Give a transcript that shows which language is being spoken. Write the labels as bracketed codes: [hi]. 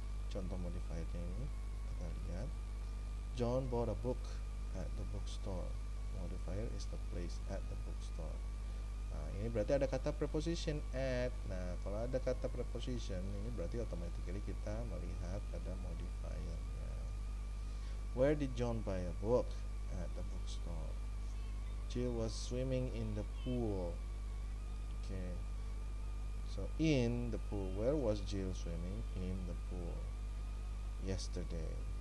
[id] Contoh modifiernya ini kita lihat. [en] John bought a book at the bookstore. Modifier is the place at the bookstore. [id] Nah, ini berarti ada kata preposition at. Nah, kalau ada kata preposition, ini berarti automatically kita melihat pada modifiernya. [en] Where did John buy a book? At the bookstore. Jill was swimming in the pool. Okay. So in the pool, where was Jill swimming? In the pool. Yesterday.